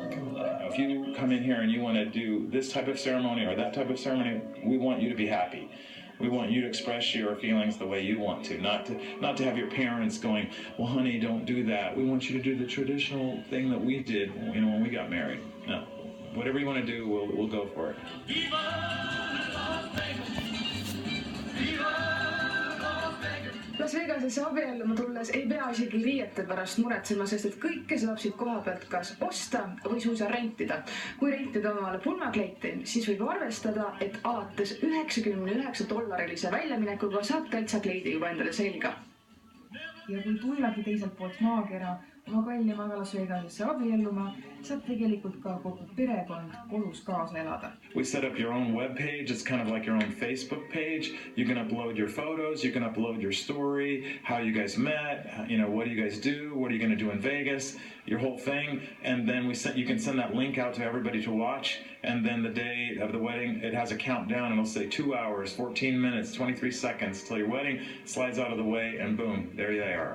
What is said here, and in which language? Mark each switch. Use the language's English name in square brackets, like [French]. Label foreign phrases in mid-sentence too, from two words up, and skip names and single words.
[English] If you come in here and you want to do this type of ceremony or that type of ceremony, we want you to be happy. We want you to express your feelings the way you want to, not to have your parents going, well, honey, don't do that. We want you to do the traditional thing that we did, when we got married. No, whatever you want to do, we'll go for it. [Estonian] Las Vegasesse abielluma tulles ei pea isegi riiete pärast muretsema, sest et kõike saab siit koha pealt kas osta või suisa rentida. Kui rentida omale pulmakleiti, siis võib arvestada, et alates $99 väljaminekuga saab täitsa kleidi juba endale selga. Ja kui tullagi teiselt poolt maakera oma kallimaga Las Vegasesse abielluma, saab tegelikult ka kogu perekond kodus kaasa elada. [English] We set up your own web page. It's kind of like your own Facebook page. You can upload your photos. You can upload your story, how you guys met, what do you guys do, what are you going to do in Vegas, your whole thing. And then you can send that link out to everybody to watch. And then the day of the wedding, it has a countdown. It'll say 2 hours, 14 minutes, 23 seconds till your wedding slides out of the way, and boom, there they are.